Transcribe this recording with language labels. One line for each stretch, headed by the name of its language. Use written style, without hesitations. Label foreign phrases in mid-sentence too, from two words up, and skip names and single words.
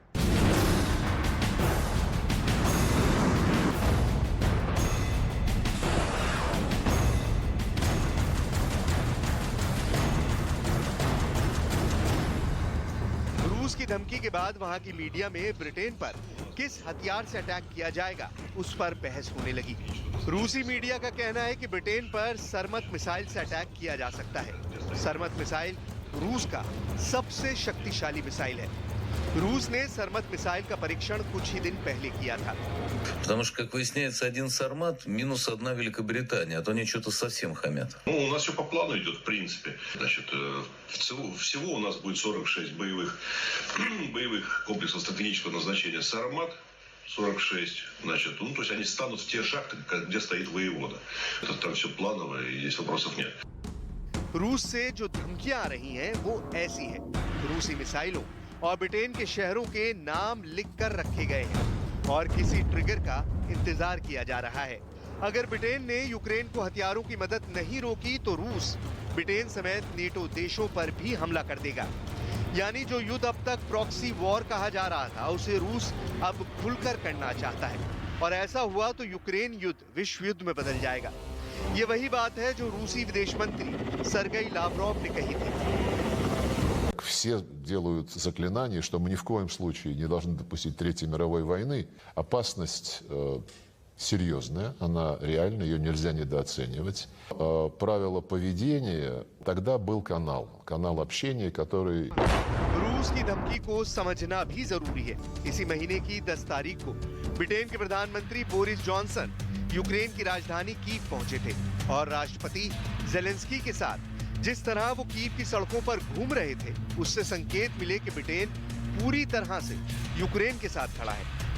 Hindi: रूस की धमकी के बाद वहां की मीडिया में ब्रिटेन पर किस हथियार से अटैक किया जाएगा उस पर बहस होने लगी। रूसी मीडिया का कहना है कि ब्रिटेन पर सरमत मिसाइल से अटैक किया जा सकता है। सरमत मिसाइल रूस का सबसे शक्तिशाली मिसाइल है। रूस ने सरमत मिसाइल का परीक्षण कुछ ही दिन पहले किया था।
Russian: Потому что, как выясняется, один Сармат минус одна Великобритания, а то они что-то совсем хамят. Ну, у нас все по плану идет, в принципе. Значит, всего у нас будет 46 боевых комплексов стратегического назначения «Сармат». 46, значит, ну, то есть они станут в те шахты, где стоит воевода. Это там все планово, и здесь вопросов нет.
Hindi: रूस से जो धमकियां आ रही हैं वो ऐसी हैं। रूसी मिसाइलों और ब्रिटेन के शहरों के नाम लिखकर रखे गए हैं और किसी ट्रिगर का इंतजार किया जा रहा है। अगर ब्रिटेन ने यूक्रेन को हथियारों की मदद नहीं रोकी तो रूस ब्रिटेन समेत नेटो देशों पर भी हमला कर देगा। यानी जो युद्ध अब तक
English: proxy war
Hindi: कहा जा रहा था उसे रूस अब खुलकर करना चाहता है और ऐसा हुआ तो यूक्रेन युद्ध विश्व युद्ध में बदल जाएगा। ये वही बात है जो रूसी विदेश मंत्री सर्गेई लावरोव ने कही थी।
Russian: Все делают заклинания, что мы ни в коем случае не должны допустить Третьей мировой войны. Опасность серьезная, она реальна, ее нельзя недооценивать. Правило поведения, тогда был канал общения, который...
Hindi: रूस की धमकी को समझना भी जरूरी है। इसी महीने की 10 तारीख को ब्रिटेन के प्रधानमंत्री बोरिस जॉनसन यूक्रेन की राजधानी कीव पहुंचे थे और राष्ट्रपति जेलेंस्की के साथ जिस तरह वो कीव की सड़कों पर घूम रहे थे उससे संकेत मिले कि ब्रिटेन पूरी तरह से यूक्रेन के साथ खड़ा है।